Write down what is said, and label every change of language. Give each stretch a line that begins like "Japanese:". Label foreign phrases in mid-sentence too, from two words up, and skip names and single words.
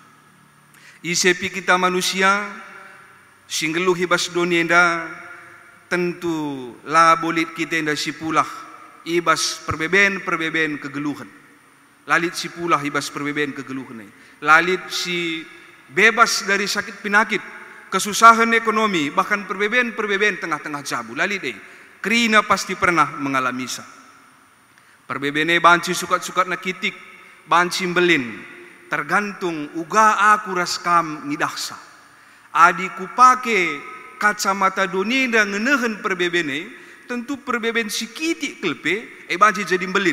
Batak Karo: Isepi kita manusia, singgeluh ibas donienda, tentu la bolit kita inda sipulah, ibas perbeben kegeluhan. Lalit sipulah ibas perbeben kegeluhan. Lalit si
Indonesian: bebas dari sakit penyakit, kesusahan ekonomi, bahkan
Batak Karo: perbeben tengah-tengah jabu. Lalit kerina
Indonesian: pasti pernah mengalami
Batak Karo: sa. Perbebene banci sukat-sukat nakitik, banci belin, tergantung uga aku raskam ngidaksa. Adi ku pake kacamata dunia ngenehen perbebene, tentu perbeben sikitik kelpe, banci jadi belin.